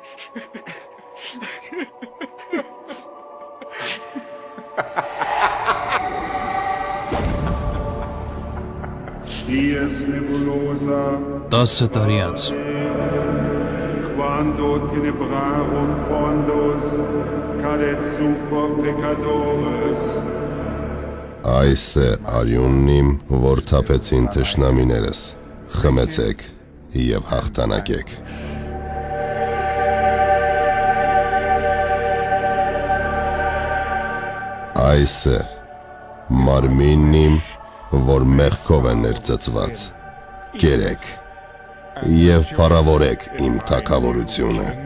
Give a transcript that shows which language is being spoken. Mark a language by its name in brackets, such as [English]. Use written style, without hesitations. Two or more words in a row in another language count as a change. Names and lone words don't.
[Latin] Dies nebulosa [Armenian] 10 տարի անց [Latin] quando tenebrarum pondos cadet super peccadores [Armenian] Այս է արյունն իմ, որ թափեցին թշնամիներս, խմեցեք և հաղթանակեք։ Այս է մարմինն իմ, որ մեղքով է ներծծված, կերեք և փառավորեք իմ թագավորությունը։